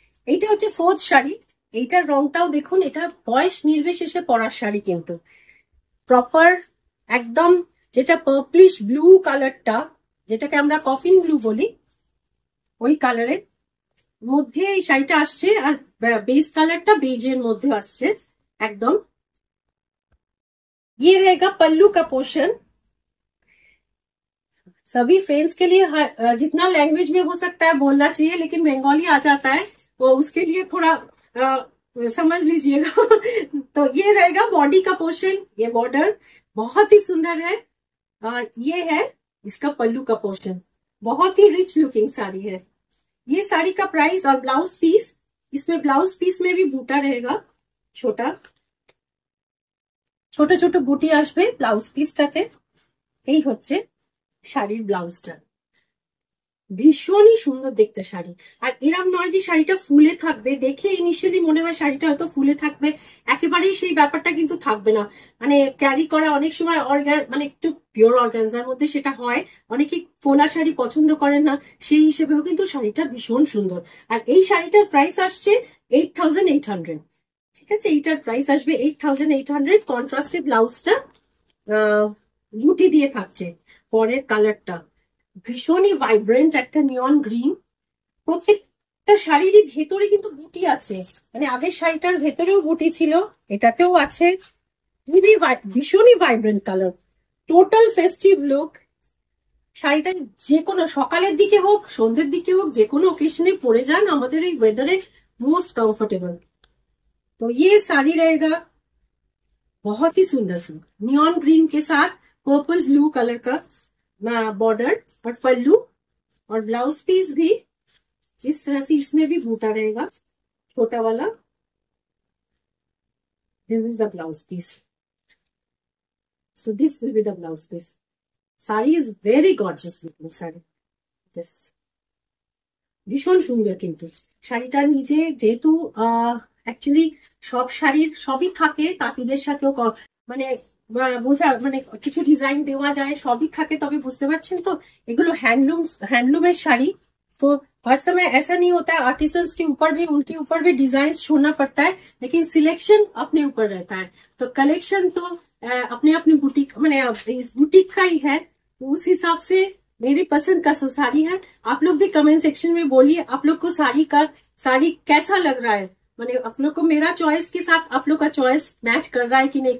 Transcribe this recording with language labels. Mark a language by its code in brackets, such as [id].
[bn] এইটা হচ্ছে ফোর্থ শাড়ি। এইটার রংটাও দেখুন, এটা বয়স নির্বিশেষে পরার শাড়ি, কিন্তু প্রপার একদম যেটা পার্পলিশ ব্লু কালারটা, যেটাকে আমরা কফিন ব্লু বলি, ওই কালারের মধ্যে এই শাড়িটা আসছে। আর বেস কালারটা বেজের মধ্যে আসছে একদম। [hi] ये रहेगा पल्लू का पोर्शन। सभी फ्रेंड्स के लिए जितना लैंग्वेज में हो सकता है बोलना चाहिए, लेकिन बंगाली आ जाता है वो उसके लिए थोड़ा समझ लीजिएगा। तो ये रहेगा बॉडी का पोर्शन, ये बॉर्डर बहुत ही सुंदर है। और ये है इसका पल्लू का पोर्शन, बहुत ही रिच लुकिंग साड़ी है। ये साड़ी का प्राइस और ब्लाउज पीस, इसमें ब्लाउज पीस में भी बूटा रहेगा, छोटा [bn] ছোট ছোট বুটি আসবে ব্লাউজ পিসটাতে। এই হচ্ছে শাড়ির ব্লাউজটা, ভীষণই সুন্দর দেখতে শাড়ি। আর এরম নয় যে শাড়িটা ফুলে থাকবে, দেখে ইনিশিয়ালি মনে হয় শাড়িটা হয়তো ফুলে থাকবে, একেবারেই সেই ব্যাপারটা কিন্তু থাকবে না। মানে ক্যারি করা অনেক সময় মানে একটু পিওর অর্গানজার মধ্যে সেটা হয়, অনেকে ফোলা শাড়ি পছন্দ করেন না, সেই হিসেবেও কিন্তু শাড়িটা ভীষণ সুন্দর। আর এই শাড়িটার প্রাইস আসছে 8800। ঠিক আছে, এইটার প্রাইস আসবে 8800। কন্ট্রাস্টে ব্লাউজটা বুটি দিয়ে থাকছে, পরের কালারটা ভীষণই ভাইব্রেন্ট একটা নিয়ন গ্রিন। প্রত্যেকটা শাড়িরই ভেতরে কিন্তু বুটি আছে, মানে আগের শাড়িটার ভেতরেও বুটি ছিল, এটাতেও আছে। খুবই ভীষণই vibrant colour, total festive look. শাড়িটা যে কোনো সকালের দিকে হোক সন্ধ্যের দিকে হোক যে কোনো ওকেশনে পরে যান, আমাদের এই ওয়েদারে [en] Most comfortable. [hi] तो ये साड़ी रहेगा बहुत ही सुंदर नियॉन ग्रीन के साथ पर्पल ब्लू कलर का बॉर्डर और पल्लू, और ब्लाउज पीस भी इस तरह से, इसमें भी बूटा रहेगा छोटा वाला। [en] This is the blouse piece, so this will be the blouse piece. Sari is very gorgeous looking sari, just [bn] ভীষণ সুন্দর। কিন্তু শাড়িটার নিচে যেহেতু অ্যাকচুয়ালি সব শাড়ির সবই থাকে, তাঁতিদের সাথেও মানে বোঝা মানে কিছু ডিজাইন দেওয়া যায়, সবই থাকে, তবে বুঝতে পারছেন তো এগুলো हैंडलूमेर শাড়ি। [hi] तो हर समय ऐसा नहीं होता है, आर्टिसंस के ऊपर भी उनके ऊपर भी डिजाइन छोड़ना पड़ता है, लेकिन सिलेक्शन अपने ऊपर रहता है। तो कलेक्शन तो अपने अपनी बुटीक मैंने इस बुटीक का ही है, तो उस हिसाब से मेरी पसंद का साड़ी है। आप लोग भी कमेंट सेक्शन में बोलिए आप लोग को साड़ी कैसा लग रहा है, माने आप लोग को मेरा चॉइस के साथ आप लोग का चॉइस मैच कर रहा है कि नहीं।